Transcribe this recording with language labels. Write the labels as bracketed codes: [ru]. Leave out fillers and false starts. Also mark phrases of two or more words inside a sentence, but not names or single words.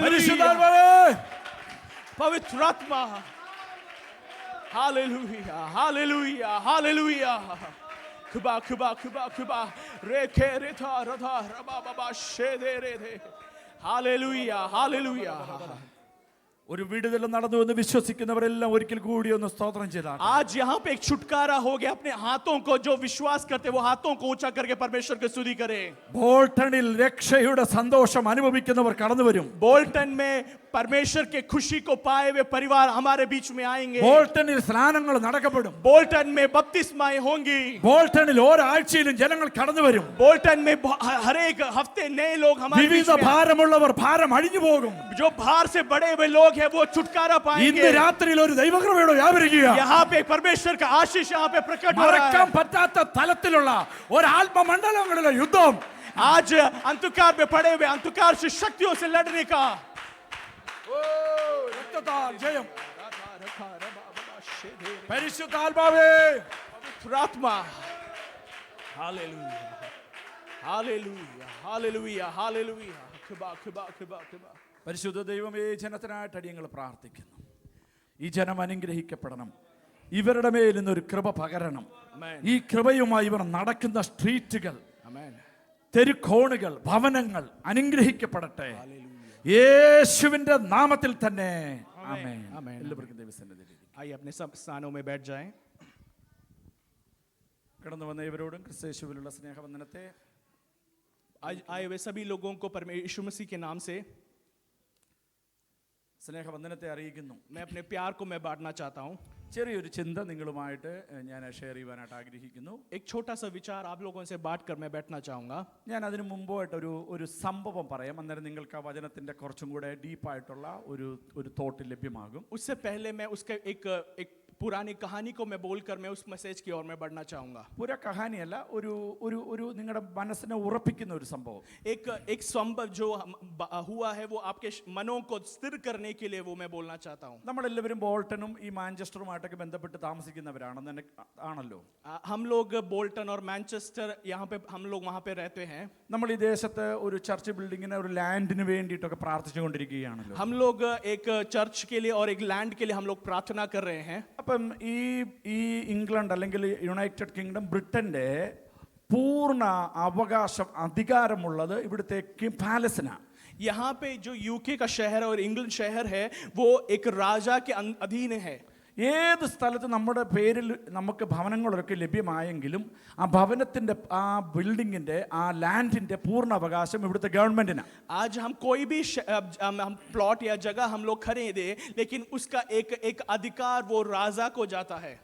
[ml] പരിശുദ്ധാത്മാവേ [hi] पवित्र आत्मा हालेलुया हालेलुया हालेलुया खुबा खुबा खुबा खुबा रे खे रे था रधा रबा बाबा शेधे रे दे हालेलुया हालेलुया [ml] ഒരു വിടുതൽ നടന്നു എന്ന് വിശ്വസിക്കുന്നവരെല്ലാം ഒരിക്കൽ കൂടി ഒന്ന് സ്തോത്രം ചെയ്താണ് [hi] आज यहाँ पे एक छुटकारा हो गया अपने हाथों को जो विश्वास करते वो हाथों को ऊंचा करके परमेश्वर की स्तुति करें [ml] ബോൾട്ടണിൽ രക്ഷയുടെ സന്തോഷം അനുഭവിക്കുന്നവർ കടന്നു വരും [hi] बोल्टन में परमेश्वर के खुशी को पाए हुए परिवार हमारे बीच में आएंगे [ml] ബോൾട്ടണിൽ സ്നാനങ്ങൾ നടക്കപ്പെടും [hi] बोल्टन में बपतिस्माएं होंगी [ml] ബോൾട്ടണിൽ ഒരാഴ്ചയിലും ജനങ്ങൾ കടന്നു വരും [hi] बोल्टन में हर एक हफ्ते नए लोग हमारे बीच [ml] വിവിധ [hi] में [ml] ഭാരമുള്ളവർ ഭാരം അഴിഞ്ഞു പോകും [hi] जो बाहर से बड़े हुए लोग हैं वो छुटकारा [ml] ഇന്ന് [hi] पाएंगे [ml] രാത്രിയിൽ ഒരു ദൈവകൃപയുടെ വ്യാപരിക്കുക [hi] यहाँ पे परमेश्वर का आशीष यहाँ पे प्रकट हो रहा [ml] മറക്കാൻ [hi] है [ml] പറ്റാത്ത തലത്തിലുള്ള ഒരു ആത്മമണ്ഡലങ്ങളിലെ യുദ്ധം [hi] आज अंधकार में पड़े हुए अंधकार से शक्तियों से लड़ने का [ml] രക്തത്താൽ ജയം പരിശുദ്ധാത്മാവേ [hi] आत्मा हालेलुया हालेलुया हालेलुया हालेलुया खुबा खुबा खुबा खुबा [ml] പരിശുദ്ധ ദൈവമേ ജനത്തിനായിട്ട് അടിയങ്ങൾ പ്രാർത്ഥിക്കുന്നു ഈ ജനം അനുഗ്രഹിക്കപ്പെടണം ഇവരുടെ മേൽ ഇന്നൊരു കൃപ പകരണം ഈ കൃപയുമായി ഇവർ നടക്കുന്ന സ്ട്രീറ്റുകൾ തെരുക്കോണുകൾ ഭവനങ്ങൾ അനുഗ്രഹിക്കപ്പെടട്ടെ യേശുവിന്റെ നാമത്തിൽ തന്നെ ആമേൻ എല്ലാവർക്കും ദൈവസന്നിധിയിൽ [hi] आइए अपने सब स्थानों में बैठ जाएं [ml] കടന്നു വന്ന ഇവരോടും ക്രിസ്തയേശുവിലുള്ള സ്നേഹവന്ദനത്തെ [hi] आए हुए सभी लोगों को परमेश्वर यीशु मसीह के नाम से [ml] സ്നേഹവന്ദനത്തെ അറിയിക്കുന്നു [hi] मैं अपने प्यार को मैं बांटना चाहता हूँ [ml] ചെറിയൊരു ചിന്ത നിങ്ങളുമായിട്ട് ഞാൻ ഷെയർ ചെയ്യാനായിട്ട് ആഗ്രഹിക്കുന്നു. [hi] एक छोटा सा विचार आप लोगों से बांट कर मैं बैठना चाहूँगा. [ml] ഞാൻ അതിനു മുമ്പായിട്ട് ഒരു സംഭവം പറയാം. അന്നേരം നിങ്ങൾക്ക് ആ വചനത്തിൻ്റെ കുറച്ചും കൂടെ ഡീപ്പായിട്ടുള്ള ഒരു തോട്ട് ലഭ്യമാകും. [hi] उससे पहले मैं उसका एक पुरानी कहानी को मैं बोलकर मैं उस मैसेज की ओर मैं बढ़ना चाहूँगा. [ml] പുര കഹാനിയല്ല, ഒരു നിങ്ങളുടെ മനസ്സിനെ ഉറപ്പിക്കുന്ന ഒരു സംഭവം. [hi] एक संभव जो हुआ है वो आपके मनों को स्थिर करने के लिए वो मैं बोलना चाहता हूँ. [ml] നമ്മളെല്ലാവരും ബോൾട്ടനും ഈ മാഞ്ചസ്റ്ററുമായിട്ടൊക്കെ ബന്ധപ്പെട്ട് താമസിക്കുന്നവരാണെന്ന് ആണല്ലോ. [hi] हम लोग बोल्टन और मैनचेस्टर यहाँ पे हम लोग वहाँ पे रहते हैं. [ml] നമ്മൾ ഈ ദേശത്ത് ഒരു [en] church building [ml] ഒരു ലാൻഡിന് വേണ്ടിയിട്ടൊക്കെ പ്രാർത്ഥിച്ചുകൊണ്ടിരിക്കുകയാണല്ലോ. [hi] हम लोग एक चर्च के लिए और एक लैंड के लिए हम लोग प्रार्थना कर रहे हैं. [ml] അപ്പം ഈ ഇംഗ്ലണ്ട് അല്ലെങ്കിൽ യുണൈറ്റഡ് കിങ്ഡം ബ്രിട്ടന്റെ പൂർണ്ണ അവകാശം അധികാരമുള്ളത് ഇവിടുത്തെ പാലസിനാണ്. [hi] यहाँ पे जो यूके का शहर और इंग्लैंड शहर है वो एक राजा के अधीन है. [ml] ഏത് സ്ഥലത്ത് നമ്മുടെ പേരിൽ നമുക്ക് ഭവനങ്ങളൊക്കെ ലഭ്യമായെങ്കിലും ആ ഭവനത്തിൻ്റെ ആ ബിൽഡിങ്ങിൻ്റെ ആ ലാൻഡിൻ്റെ പൂർണ്ണ അവകാശം ഇവിടുത്തെ ഗവൺമെൻറ്റിനാണ്. [hi] आज हम कोई भी हम प्लॉट या जगह हम लोग खरीदे लेकिन उसका एक अधिकार वो राजा को जाता है.